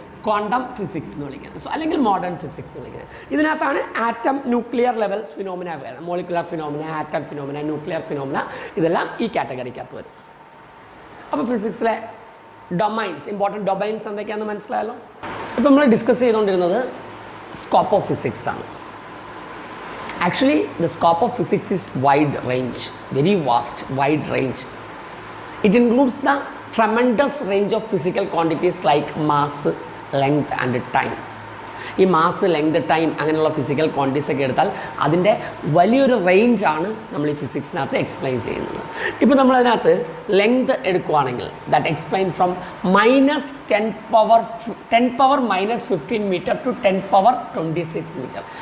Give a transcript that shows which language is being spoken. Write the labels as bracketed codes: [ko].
[ml] Quantum physics എന്ന് വിളിക്കുന്നത്. So അല്ലെങ്കിൽ മോഡേൺ ഫിസിക്സ് എന്ന് വിളിക്കുന്നത്. ഇതിനകത്താണ് ആറ്റം ന്യൂക്ലിയർ ലെവൽ ഫിനോമിന വരുന്നത്. Molecular phenomena, atom phenomena, nuclear phenomena, ഇതെല്ലാം ഈ കാറ്റഗറിക്കകത്ത് വരും. അപ്പോൾ ഫിസിക്സിലെ ഡൊമൈൻസ്, ഇമ്പോർട്ടൻറ്റ് ഡൊമൈൻസ് എന്തൊക്കെയാണെന്ന് മനസ്സിലായല്ലോ. ഇപ്പോൾ നമ്മൾ ഡിസ്കസ് ചെയ്തുകൊണ്ടിരുന്നത് സ്കോപ്പ് ഓഫ് ഫിസിക്സ് ആണ്. [en] Actually, the scope of physics is wide range, very vast, wide range. It includes the tremendous range of physical quantities like mass, length and time. [ml] ഈ mass, length, time അങ്ങനെയുള്ള physical quantities ഒക്കെ എടുത്താൽ അതിൻ്റെ വലിയൊരു റേഞ്ചാണ് നമ്മൾ ഈ ഫിസിക്സിനകത്ത് explain ചെയ്യുന്നത്. ഇപ്പോൾ നമ്മളതിനകത്ത് ലെങ്ത് എടുക്കുകയാണെങ്കിൽ [en] That explain from -10⁻⁻15 metre to 10⁻26 metre.